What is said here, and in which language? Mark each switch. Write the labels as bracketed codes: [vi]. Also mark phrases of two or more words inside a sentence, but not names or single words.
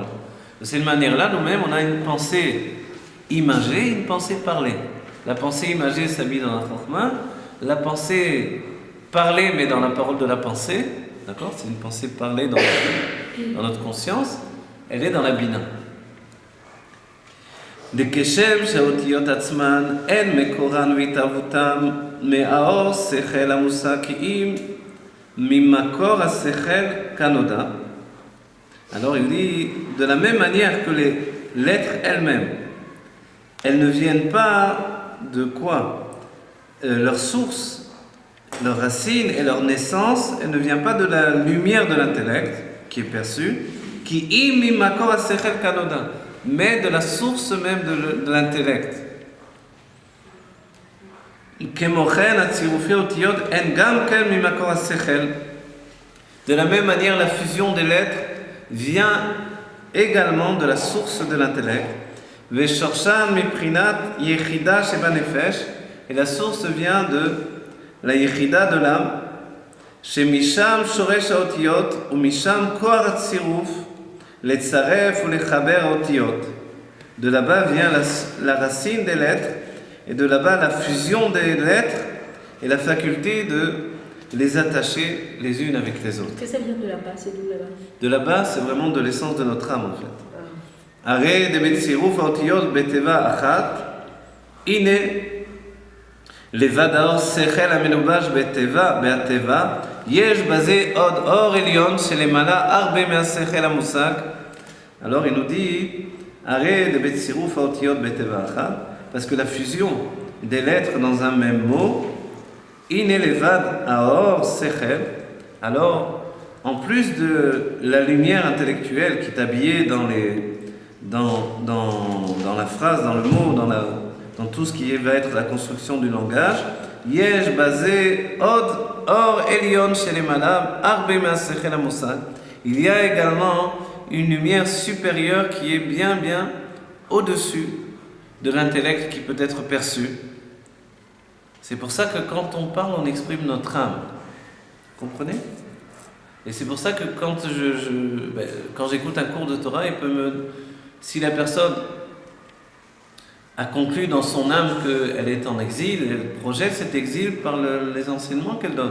[fr] De cette manière-là, nous-mêmes, on a une pensée imagée et une pensée parlée. La pensée imagée s'habille dans la Chokhmah, la pensée parlée, mais dans la parole de la pensée, d'accord? C'est une pensée parlée dans notre conscience, elle est dans la Bina. [he] דכשם שהאותיות עצמן אין מקורן והתהוותם מהאור שכל המושג כי אם ממקור השכל כנודע. [fr] Alors il dit, de la même manière que les lettres elles-mêmes, elles ne viennent pas de quoi? Leur source, leur racine et leur naissance, elle ne vient pas de la lumière de l'intellect qui est perçue, [he] כי אם ממקור השכל כנודע, [fr] mais de la source même de l'intellect. De la même manière, la fusion des lettres vient également de la source de l'intellect. Et la source vient de la yechida de l'âme. [he] משם שורש האותיות ומשם כח הצירוף לצרף או לחבר האותיות. [fr] De là-bas vient la racine des lettres, et de là-bas la fusion des lettres et la faculté de les attacher les unes avec les autres. Qu'est-ce que ça vient de là-bas? C'est d'où là-bas? De là-bas, c'est vraiment de l'essence de notre âme en fait. [he] הרי דבצירוף האותיות בתיבה אחת, הנה לבד האור שכל המלובש בתיבה, בהתיבה, יש בזה עוד אור עליון שלמעלה הרבה מהשכל המושג. [fr] Alors il nous dit, [he] הרי דבצירוף האותיות בתיבה אחת, [fr] parce que la fusion des lettres dans un même mot, [he] הנה לבד האור שכל, [fr] alors en plus de la lumière intellectuelle qui est habillée dans la phrase, dans le mot, dans tout ce qui va être la construction du langage, [he] יש בזה עוד אור עליון שלמעלה הרבה מהשכל המושג. [fr] Il y a également une lumière supérieure qui est bien au-dessus de l'intellect qui peut être perçu. C'est pour ça que quand on parle, on exprime notre âme. Vous comprenez? Et c'est pour ça que quand j'écoute un cours de Torah, si la personne a conclu dans son âme qu'elle est en exil, elle projette cet exil par les enseignements qu'elle donne.